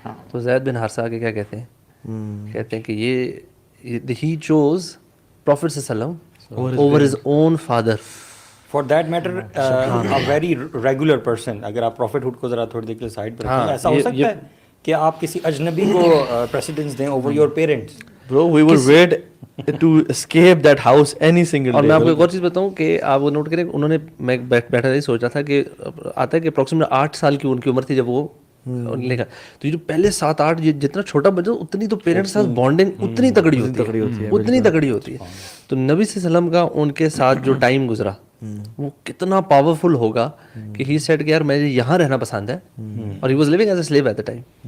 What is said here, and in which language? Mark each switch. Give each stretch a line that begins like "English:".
Urdu: تو زید بن حارثہ آگے کیا کہتے ہیں, کہتے ہیں کہ یہ
English: he chose Prophet sallam over his own father. For that matter, a very regular person,
Urdu: اگر آپ prophet hood کو ذرا تھوڑی دیر کے لیے سائڈ پر رکھیں, ایسا ہو سکتا ہے کہ آپ کسی اجنبی کو precedence دیں
English: over your parents. Bro, we would wait to escape that house any single day.
Urdu: اور میں آپ کو ایک اور چیز بتاؤں کہ آپ وہ نوٹ کریں, انہوں نے, میں بیٹھا تھا سوچ رہا تھا کہ آتا ہے کہ اپروکسیمیٹ 8 سال کی ان کی عمر تھی جب وہ لکھا, تو یہ جو پہلے 7-8 جتنا چھوٹا بچہ اتنی تو پیرنٹس کے ساتھ بانڈنگ اتنی تگڑی ہوتی ہے. تو نبی صلی اللہ علیہ وسلم کا ان کے ساتھ جو ٹائم گزرا وہ کتنا پاورفل ہوگا کہ
English: he said
Urdu: کہ یار مجھے یہاں رہنا پسند ہے, اور
English: He was living as a slave at the time.